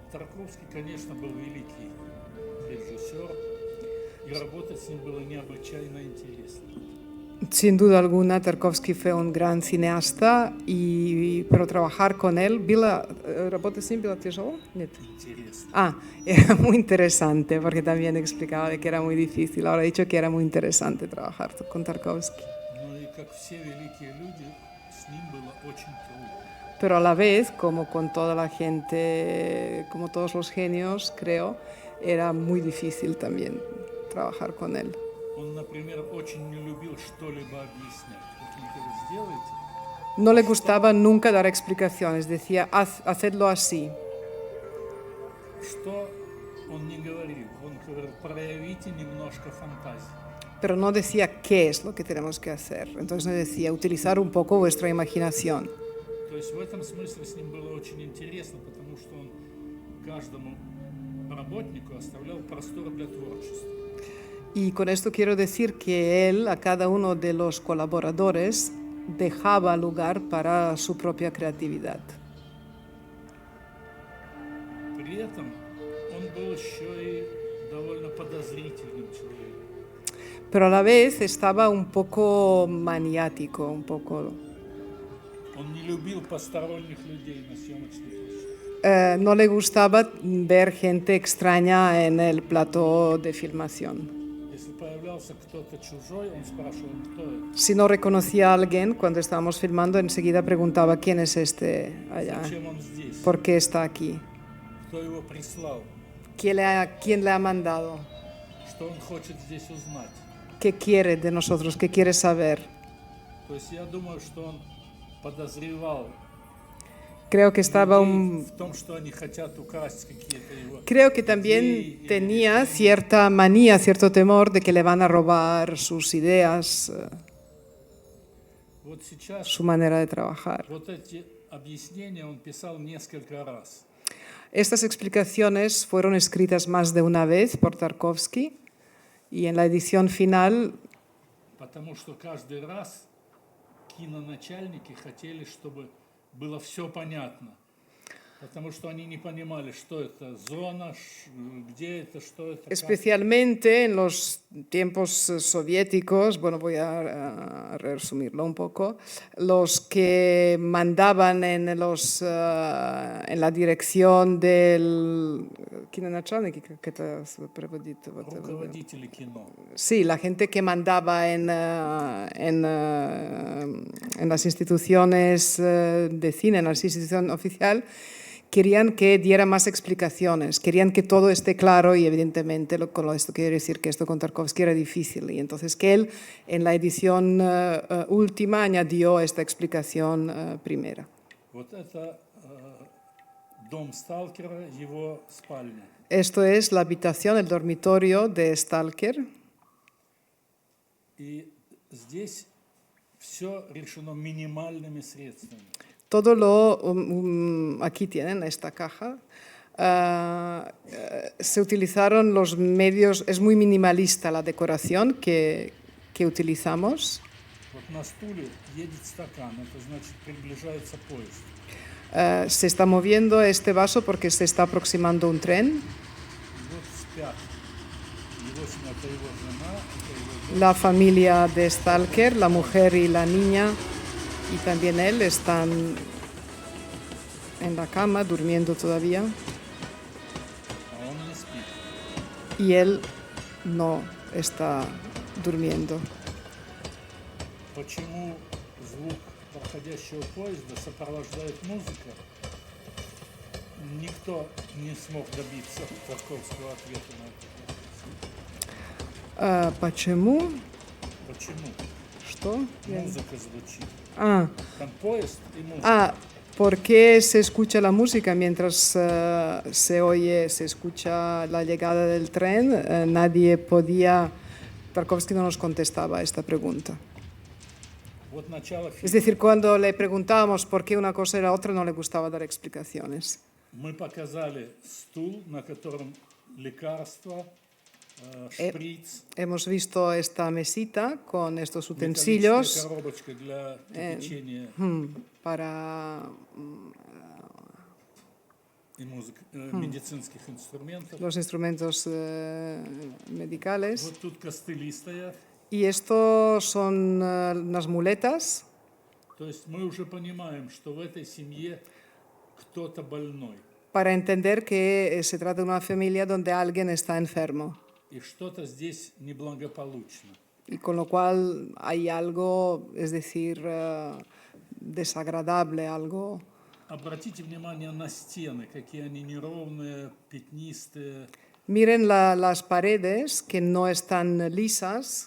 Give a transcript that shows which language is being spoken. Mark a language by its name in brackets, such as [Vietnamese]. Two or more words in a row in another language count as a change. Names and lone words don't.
[Russian] Тарковский, конечно, был великий режиссер, и работать с ним было необычайно интересно. [Spanish] Sin duda alguna, Tarkovsky fue un gran cineasta, pero trabajar con él, [Russian] работа с ним была тяжело? Нет. Интересно. [Spanish] Era muy interesante, porque también explicaba de que era muy difícil. Ahora he dicho que era muy interesante trabajar con Tarkovsky. [Russian] Ну и как все великие люди, с ним было очень трудно. [Spanish] Pero a la vez, como con toda la gente, como todos los genios, creo, era muy difícil también trabajar con él. [Russian] Он, например, очень не любил что-либо объяснять. Вот сделайте. [Spanish] No le gustaba nunca dar explicaciones, decía, hacedlo así. [Russian] Что он не говорил? Он говорил, проявите немножко фантазии. [Spanish] Pero no decía qué es lo que tenemos que hacer. Entonces no decía, utilizar un poco vuestra imaginación. [Russian] То есть в этом смысле с ним было очень интересно, потому что он каждому работнику оставлял простор для творчества. [Spanish] Y con esto quiero decir que él, a cada uno de los colaboradores, dejaba lugar para su propia creatividad. [Russian] При этом он был еще и довольно подозрительным человеком. [Spanish] Pero a la vez estaba un poco maniático, un poco... [Russian] Он не любил посторонних людей на съемочной площадке. [Spanish] No le gustaba ver gente extraña en el plató de filmación. [Russian] Если появлялся кто-то чужой, он спрашивал, кто это. [Spanish] Si no reconocía a alguien cuando estábamos filmando, enseguida preguntaba quién es este allá, [Russian] Зачем он здесь? [Spanish] por qué está aquí, [Russian] Кто его прислал? [Spanish] quién le ha mandado, [Russian] Что он хочет здесь узнать? [Spanish] qué quiere de nosotros, qué quiere saber. [Russian] То есть я думаю, что он подозревал [Spanish] Creo que estaba [Russian] людей в том, что они хотят украсть какие-то его [Spanish] Creo que [Russian] идеи [Spanish] también [Russian] или [Spanish] tenía cierta manía, cierto temor de que le van a robar sus ideas, [Russian] Вот сейчас [Spanish] su manera de trabajar. [Russian] вот эти объяснения он писал несколько раз. [Spanish] Estas explicaciones fueron escritas más de una vez por Tarkovsky y en la edición final, [Russian] Потому что каждый раз киноначальники хотели, чтобы было все понятно. Потому что они не понимали, что это зона, где это, что это. [Spanish] especialmente en los tiempos soviéticos, bueno, voy a resumirlo un poco, los que mandaban en la dirección del... [Russian] Руководители кино. [Spanish] Sí, la gente que mandaba en las instituciones de cine, en la institución oficial, querían que diera más explicaciones, querían que todo esté claro y evidentemente con esto quiero decir que esto con Tarkovsky era difícil y entonces que él en la edición última añadió esta explicación primera. [Russian] Вот это дом сталкера, его спальня. [Spanish] Esto es la habitación, el dormitorio de Stalker. [Russian] И здесь все решено минимальными средствами. [Spanish] Todo aquí tienen esta caja. Se utilizaron los medios, es muy minimalista la decoración que utilizamos. [Russian] Вот на стуле едет стакан, это значит приближается поезд. [Spanish] Se está moviendo este vaso porque se está aproximando un tren. [Russian] И вот спят. Его это его жена, это его дочь. [Spanish] La familia de Stalker, la mujer y la niña, y también él están en la cama durmiendo todavía. [Russian] А он не спит. [Spanish] Y él no está durmiendo. [Russian] Почему звук проходящего поезда сопровождает музыка? Никто не смог добиться Тарковского ответа на этот вопрос. Почему? Почему? Что? Музыка звучит. Ah, Там поезд и музыка. [Spanish] ¿por qué se escucha la música mientras se escucha la llegada del tren? Nadie podía... Tarkovsky no nos contestaba a esta pregunta. [Russian] Вот начало [Spanish] Es [Russian] фильма. [Spanish] decir, cuando le preguntábamos por qué una cosa era otra, no le gustaba dar explicaciones. [Russian] Мы показали стул, на котором лекарства, шприц, [Spanish] Hemos visto esta mesita con estos [Russian] металлическая [Spanish] utensilios [Russian] коробочка для кипячения. [Spanish] para [Russian] и медицинских инструментов. [Spanish] los instrumentos medicales. [Russian] Вот тут костыли стоят. [Spanish] Y estos son unas muletas. [Russian] То есть мы уже понимаем, что в этой семье кто-то больной. [Spanish] Para entender que se trata de una familia donde alguien está enfermo. [Russian] И что-то здесь неблагополучно. [Spanish] Y con lo cual hay algo, es decir, desagradable, algo. [Russian] Обратите внимание на стены, какие они неровные, пятнистые. [Spanish] Miren las paredes que no están lisas.